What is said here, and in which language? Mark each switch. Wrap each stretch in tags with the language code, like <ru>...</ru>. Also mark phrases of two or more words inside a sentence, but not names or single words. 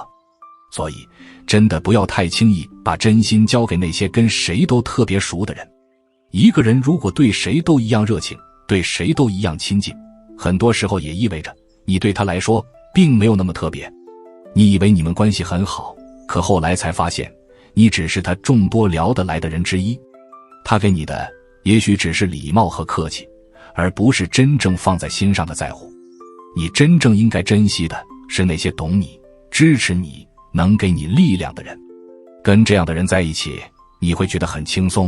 <zh>所以，真的不要太輕易把真心交給那些跟誰都特別熟的人。一個人如果對誰都一樣熱情，對誰都一樣親近，很多時候也意味着你對他來說並沒有那麼特別。你以為你們關係很好，可後來才發現，你只是他眾多聊得來的人之一。他給你的也許只是禮貌和客氣，而不是真正放在心上的在乎。你真正應該珍惜的是那些懂你、支持你、能給你力量的人。跟這樣的人在一起，你會覺得很輕鬆。</zh>